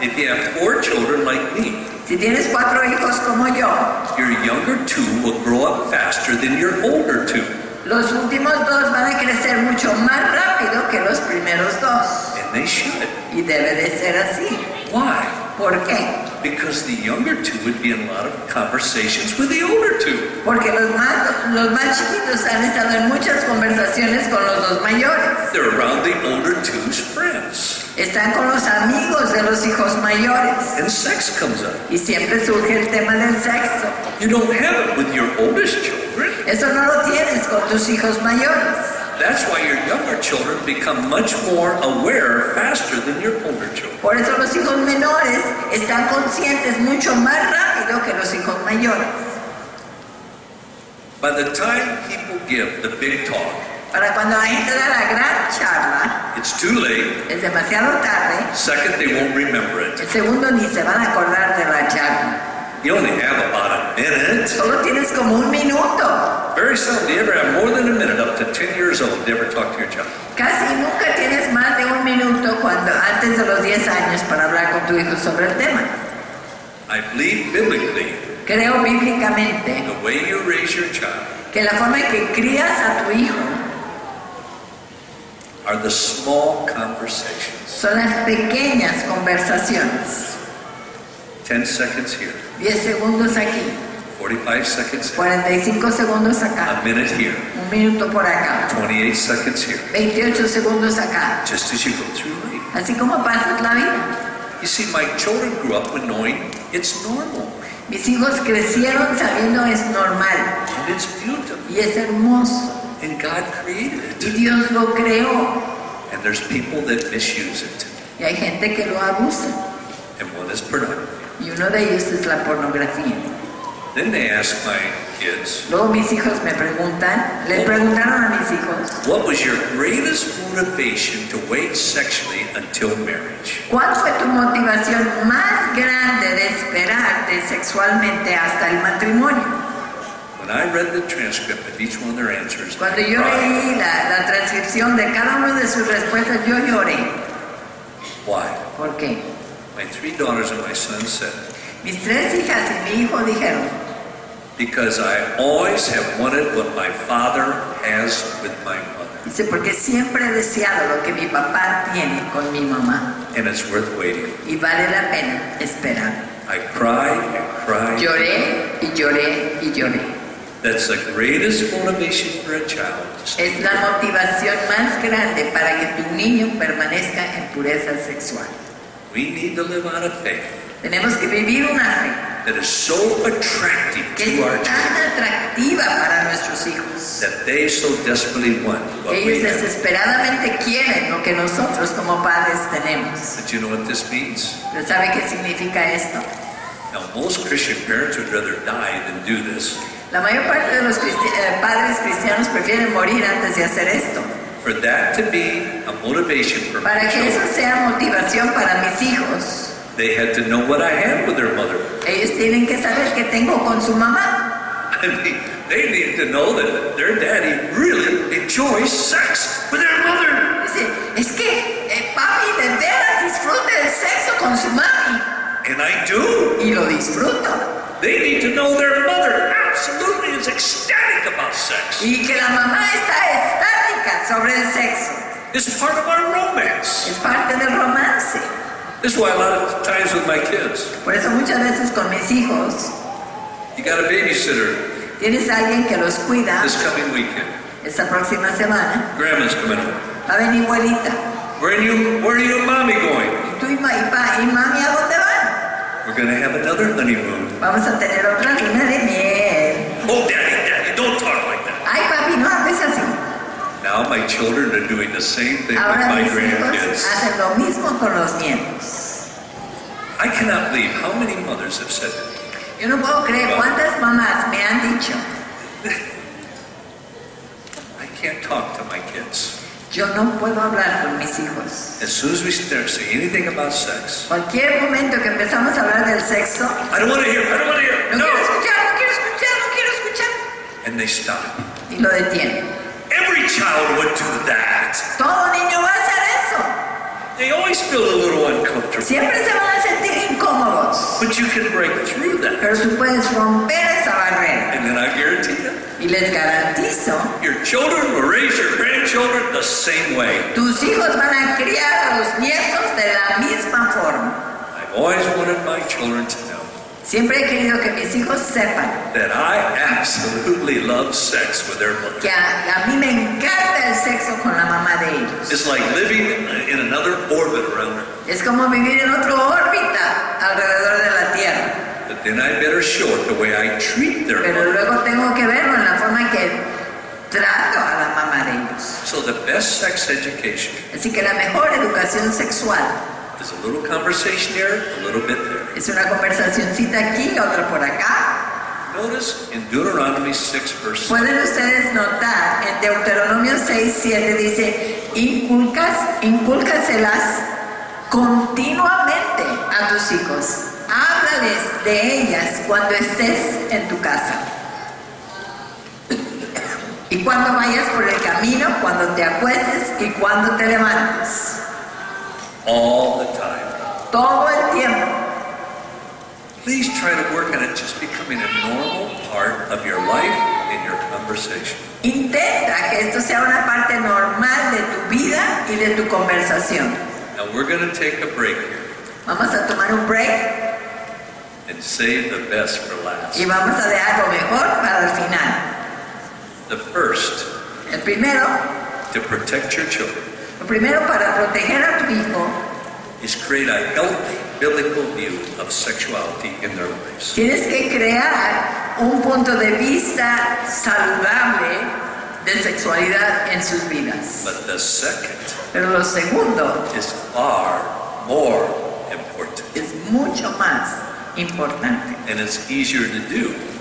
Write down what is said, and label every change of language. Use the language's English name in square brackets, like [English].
[English] If you have 4 children like me, [Spanish] Si tienes 4 hijos como yo, [English] your younger 2 will grow up faster than your older 2. [Spanish] los últimos 2 van a crecer mucho más rápido que los primeros 2. [English] And they should. [Spanish] Y debe de ser así. [English] Why? [Spanish] ¿Por qué? [English] Because the younger 2 would be in a lot of conversations with the older 2. [Spanish] Porque los más chiquitos han estado en muchas conversaciones con los 2 mayores. [English] They're around the older 2's friends. [Spanish] Están con los amigos de los hijos mayores. [English] And sex comes up. [Spanish] Y siempre surge el tema del sexo. [English] You don't have it with your oldest children. [Spanish] Eso no lo tienes con tus hijos mayores. [English] That's why your younger children become much more aware faster than your older children. [Spanish] Por eso los hijos menores están conscientes mucho más rápido que los hijos mayores. [English] By the time people give the big talk, [Spanish] Para cuando la gente da la gran charla, [English] it's too late. [Spanish] es demasiado tarde. [English] Second, they won't remember it. [Spanish] El segundo ni se van a acordar de la charla. [English] You only have about a minute. [Spanish] Solo tienes como un minuto. [English] Very seldom do you ever have more than a minute up to 10 years old to ever talk to your child. [Spanish] Casi nunca tienes más de un minuto antes de los 10 años para hablar con tu hijo sobre el tema. [English] I believe biblically, [Spanish] Creo bíblicamente [English] the way you raise your child [Spanish] que la forma en que crías a tu hijo [English] are the small conversations. [Spanish] son las pequeñas conversaciones. [English] 10 seconds here, [Spanish] 10 segundos aquí, [English] 45 seconds there, [Spanish] 45 segundos [English] a [Spanish] acá, [English] minute here, [Spanish] un minuto por acá, [English] 28 seconds here, [Spanish] 28 segundos acá. [English] just as you go through life. [Spanish] Así como pasas la vida. [English] You see, my children grew up with knowing it's normal [Spanish] Mis hijos crecieron sabiendo es normal [English] and it's beautiful [Spanish] y es hermoso [English] and God created [Spanish] y [English] it. [Spanish] Dios lo creó. [English] And there's people that misuse it. [Spanish] Y hay gente que lo abusa [English] And one is pornography. [Spanish] y uno de ellos es la pornografía. [English] Then they ask my kids, [Spanish] Luego mis hijos me preguntan, les preguntaron a mis hijos, [English] what was your greatest motivation to wait sexually until marriage? [Spanish] ¿cuál fue tu motivación más grande de esperarte sexualmente hasta el matrimonio? [English] When I read the transcript of each one of their answers, [Spanish] Cuando yo leí la transcripción de cada una de sus respuestas, yo lloré. [English] why? [Spanish] ¿Por qué? [English] My 3 daughters and my son said, [Spanish] Mis 3 hijas y mi hijo dijeron, [English] because I always have wanted what my father has with my mother. [Spanish] dice, porque siempre he deseado lo que mi papá tiene con mi mamá [English] And it's worth waiting. [Spanish] y vale la pena esperar. [English] I cried and cried. [Spanish] Lloré y lloré y lloré. [English] That's the greatest motivation for a child. [Spanish] Es la motivación más grande para que tu niño permanezca en pureza sexual. [English] We need to live out of faith [Spanish] Tenemos que vivir una fe [English] that is so attractive [Spanish] que [English] to our [Spanish] es tan atractiva para nuestros hijos. [English] that they so desperately want what we [Spanish] Ellos desesperadamente quieren lo que nosotros como padres tenemos. [English] But you know what this means? [Spanish] ¿Pero sabe qué significa esto? [English] Now, most Christian parents would rather die than do this. [Spanish] La mayor parte de los padres cristianos prefieren morir antes de hacer esto. [English] For that to be a motivation for my [Spanish] Para que eso [English] children, [Spanish] sea motivación para mis hijos, [English] they had to know what I had with their mother. [Spanish] ellos tienen que saber qué tengo con su mamá. [English] I mean, they need to know that their daddy really enjoys sex with their mother. [Spanish] Dice, es que papi de veras disfruta el sexo con su mami. [English] And I do. [Spanish] Y lo disfruto. [English] They need to know their mother absolutely is ecstatic about sex. [Spanish] Y que la mamá está estática sobre el sexo. [English] It's part of our romance. [Spanish] Es parte del romance. [English] This is why a lot of times with my kids, [Spanish] Por eso muchas veces con mis hijos, [English] you got a babysitter [Spanish] tienes a alguien que los cuida. [English] this coming weekend. [Spanish] Esta próxima semana [English] Grandma's coming home. [Spanish] va a venir abuelita. [English] Where are you and mommy going? [Spanish] ¿Y tú y mami a dónde van? [English] We're going to have another honeymoon. [Spanish] Vamos a tener otra luna de miel. [English] Oh, daddy, don't talk like that. [Spanish] Ay, papi, no hables así. [English] Now my children are doing the same thing with [Spanish] Ahora [English] my [Spanish] mis hijos grandkids. hacen lo mismo con los nietos. [English] I cannot believe how many mothers have said that. [Spanish] Yo no puedo creer cuántas mamás me han dicho, [English] I can't talk to my kids. [Spanish] yo no puedo hablar con mis hijos. [English] As soon as we start saying anything about sex, [Spanish] Cualquier momento que empezamos a hablar del sexo, [English] I don't want to hear, [Spanish] no quiero no. escuchar, no quiero escuchar, no quiero escuchar. [English] And they stop. [Spanish] Y lo detienen. [English] Every Every child would do that. [Spanish] Todo niño va a hacer eso. [English] They always feel a little uncomfortable. [Spanish] Siempre se van a sentir incómodos. [English] But you can break through that. [Spanish] Pero tú puedes romper esa barrera. [English] And then I guarantee you, [Spanish] Y les garantizo, [English] your children will raise your grandchildren the same way. [Spanish] tus hijos van a criar a los nietos de la misma forma. [English] I've always wanted my children to know [Spanish] Siempre he querido que mis hijos sepan [English] that I absolutely love sex with their mother. [Spanish] que a mí me encanta el sexo con la mamá de ellos. [English] It's like living in another orbit around her. [Spanish] Es como vivir en otra órbita alrededor de la Tierra. [English] But then I better show it the way I treat their [Spanish] Pero [English] mother. [Spanish] luego tengo que verlo en la forma que trato a la mamá de ellos. [English] So the best sex education [Spanish] Así que la mejor educación sexual [English] is a little conversation here, a little bit there. [Spanish] es una conversacioncita aquí, otra por acá. [English] Notice in Deuteronomy 6 verse 7, [Spanish] Pueden ustedes notar en Deuteronomio 6:7 dice, incúlcaselas continuamente a tus hijos. Háblales de ellas cuando estés en tu casa. Y cuando vayas por el camino, cuando te acuestes y cuando te levantes. [English] all the time. [Spanish] Todo el tiempo. [English] Please try to work on it just becoming a normal part of your life and your conversation. [Spanish] Intenta que esto sea una parte normal de tu vida y de tu conversación. [English] Now we're going to take a break here [Spanish] Vamos a tomar un break [English] and save the best for last. [Spanish] y vamos a dejar lo mejor para el final. [English] The first, [Spanish] El primero, [English] to protect your children, [Spanish] lo primero para proteger a tu hijo, [English] is create a healthy biblical view of sexuality in their lives. [Spanish] tienes que crear un punto de vista saludable de sexualidad en sus vidas. [English] But the second [Spanish] Pero lo segundo [English] is far more important, [Spanish] es mucho más importante [English] and it's easier to do,